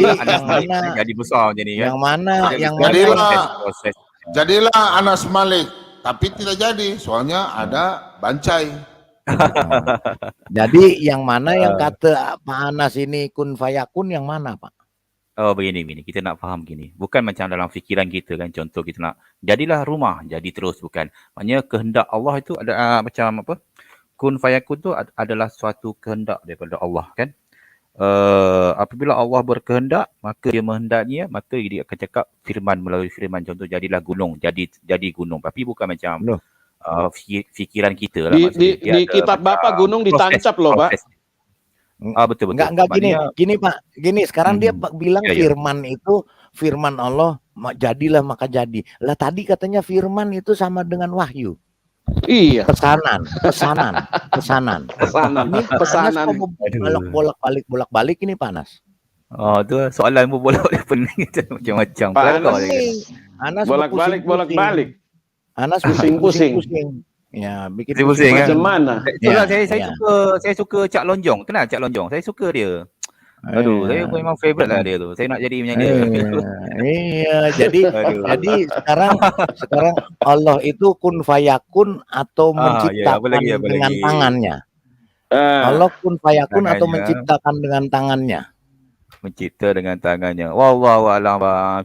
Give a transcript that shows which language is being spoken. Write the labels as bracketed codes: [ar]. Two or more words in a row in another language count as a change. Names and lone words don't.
[id] Jadilah Anas yang Malik. mana [ms] Jadi besar macam ni kan. [id] yang mana Jadi yang mana proses. Jadilah Anas Malik, tapi tidak jadi, soalnya ada Bancai. jadi yang mana yang kata Pak Anas ini [ar] kun fayakun [id] yang mana, Pak? [ms] Oh begini, kita nak faham gini. Bukan macam dalam fikiran kita kan, contoh kita nak jadilah rumah, jadi terus, bukan. Maknanya kehendak Allah itu ada macam apa? [ar] Kun fayakun [ms] tu adalah suatu kehendak daripada Allah kan. Apabila Allah berkehendak, maka dia menghendaknya, maka dia akan cakap firman melalui firman. Contoh jadilah gunung, jadi gunung. Tapi bukan macam fikiran kita lah. [id] Di kitab Bapak gunung ditancap loh, Pak. Betul. Enggak gini Pak. Gini sekarang dia bilang Ya. firman itu firman Allah jadilah maka jadi. Lah tadi katanya firman itu sama dengan wahyu. Iya. [ms] Pesanan. Pesanan. [id] Ini Pesanan. bolak-balik ini panas. [ms] Oh tu soalan pun bolak-balik pening macam-macam. [id] Pak Kelakar Anas, dia. Anas bolak-balik. Anas Pusing-pusing. Ya, bikin Pusing-pusing kan. [ms] Macam mana? Itulah saya suka Cak Lonjong. Kenal Cak Lonjong? Saya suka dia. Aduh, saya memang favourite lah dia tu. Saya nak jadi macam dia. [id] Iya, jadi sekarang Allah itu [ar] kun fayakun [id] atau menciptakan dengan tangannya. Allah [ar] kun fayakun [id] atau menciptakan dengan tangannya. Mencipta dengan tangannya. [ar] Wallahu a'lam bang.